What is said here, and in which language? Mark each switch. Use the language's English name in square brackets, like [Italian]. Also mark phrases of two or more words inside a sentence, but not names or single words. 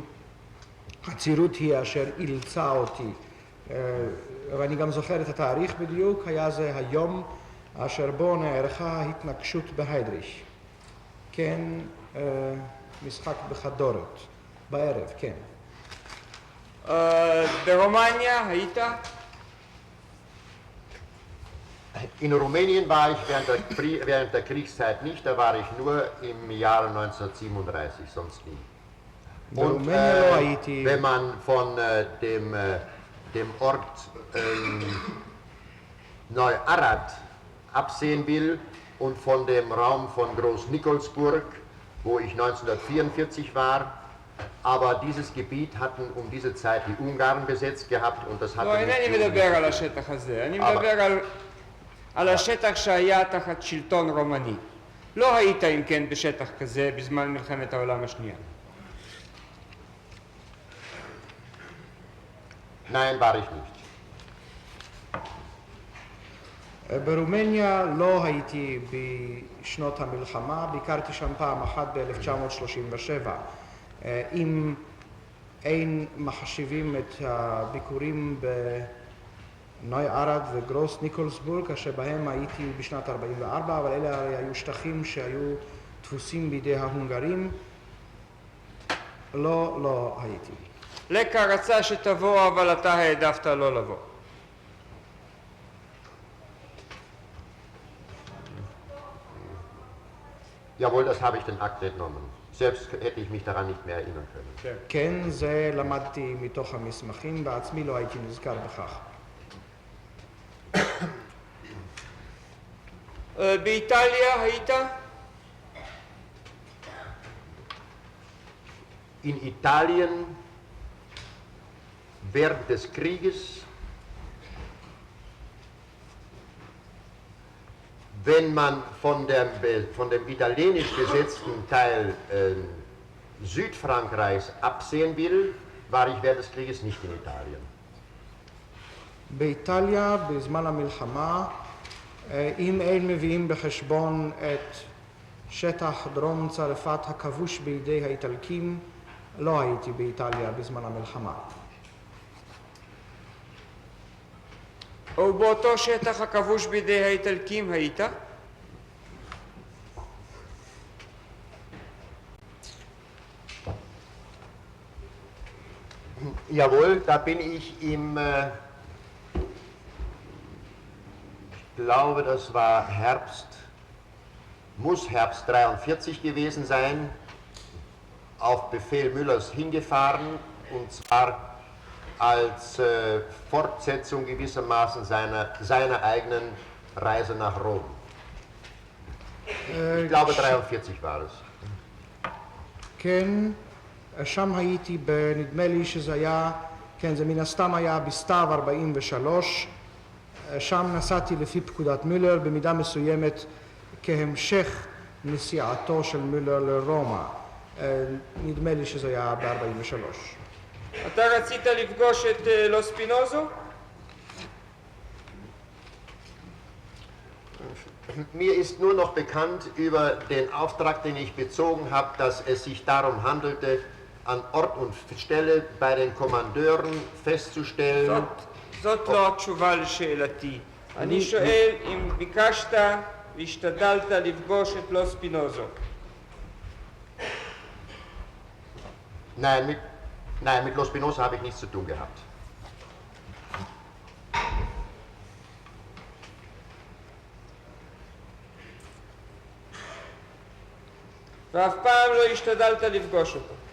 [Hebrew] הצירות היא אשר אילצה אותי, ואני גם זוכר את התאריך בדיוק, היה זה היום אשר בו נערכה ההתנגשות בהיידריש. כן, משחק בחדורת, בערב, כן. ברומניה היית? [German] In Rumänien war ich während der Kriegszeit nicht, da war ich nur im Jahre 1937, sonst nie. Und wenn man von dem Ort Neu-Arad absehen will und von dem Raum von Groß-Nikolsburg, wo ich 1944 war, aber dieses Gebiet hatten um diese Zeit die Ungarn besetzt gehabt und das hatte nicht [Hebrew] אינני מדבר על השטח הזה, אני מדבר על השטח שהיה תחת שלטון רומני. לא היית אם כן בשטח כזה בזמן מלחמת העולם השנייה. [German] Nein, war ich nicht. [Hebrew] ברומניה לא הייתי בשנות המלחמה, ביקרתי שם פעם אחת ב-1937. אם אין מחשיבים את הביקורים בנוי ערד וגרוס ניקולסבורג, אשר בהם הייתי בשנת 44, אבל אלה הרי היו שטחים שהיו תפוסים בידי ההונגרים. לא הייתי. לקה רצה שתבוא, אבל אתה העדפת לא לבוא. [German] Jawohl, das habe ich den Akt entnommen. Selbst hätte ich mich daran nicht mehr erinnern können. [Hebrew] כן, זה למדתי מתוך המסמכים, בעצמי לא הייתי נזכר בכך. באיטליה היית? [German] In Italien während des Krieges, wenn man von dem italienisch besetzten Teil Südfrankreichs absehen will, war ich während des Krieges nicht in Italien. [Hebrew] באיטליה, בזמן המלחמה, אם אין מביאים בחשבון את שטח דרום צרפת הכבוש בידי האיטלקים, לא הייתי באיטליה בזמן המלחמה. ובאותו שטח הכבוש בידי האיטלקים היית? [German] Jawohl, da bin ich ich glaube, das war muss Herbst 43 gewesen sein, auf Befehl Müllers hingefahren, und zwar als Fortsetzung gewissermaßen seiner eigenen Reise nach Rom. Ich glaube 43 war es. [Hebrew] כן, שם הייתי, נדמה לי שזה היה, כן, זה מן הסתם היה בסתיו 43, שם נסעתי לפי פקודת מילר, במידה מסוימת כהמשך נסיעתו של מילר לרומא. נדמה לי שזה היה ב-43. אתה רצית לפגוש את לו ספינוזו? [German] Mir ist nur noch bekannt über den Auftrag, den ich bezogen habe, dass es sich darum handelte, an Ort und Stelle bei den Kommandeuren festzustellen. [Hebrew] זאת לא התשובה לשאלתי. אני שואל אם ביקשת והשתדלת לפגוש את לו ספינוזו. [German] Nein, mit Lo Spinoza habe ich nichts zu tun gehabt. [Hebrew] ואף פעם לא השתדלת לפגוש אותו.